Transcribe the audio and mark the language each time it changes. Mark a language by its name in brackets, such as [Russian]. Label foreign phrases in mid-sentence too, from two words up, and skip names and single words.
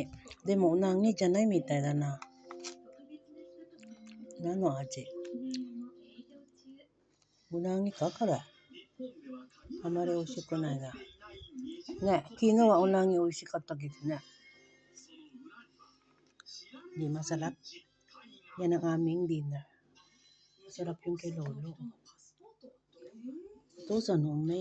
[Japanese] でもうなぎじゃないみたいだな。何の味うなぎかこれ。あまり美味しくないな。ね、昨日はうなぎ美味しかったけどね。 [Filipino] Di masarap. Yan ang aming dinner. Masarap yung kay Lolo. Ito sa noon